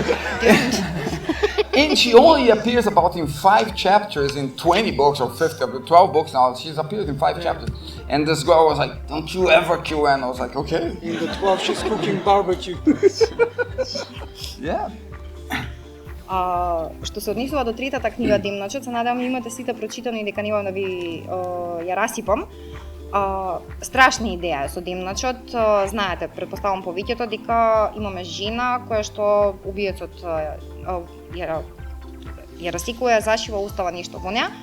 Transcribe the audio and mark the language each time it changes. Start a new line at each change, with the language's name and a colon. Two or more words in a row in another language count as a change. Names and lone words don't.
English: And she only appears about in 5 chapters in 20 books or 50, 12 books now. She's appeared in 5 chapters. And this girl was like, "Don't you ever kill Anna." I was like, okay. In the 12 she's cooking barbecue. Yeah.
Macedonian: Што се однесува до третата книга Демночот, се надевам имате сите прочитано и дека немам да ви ја расипам. Страшна идеја со Демночот, знаете, претпоставам повеќето дека имаме жена која што убиецот ја расикува, ја зашива, устава нешто во неа.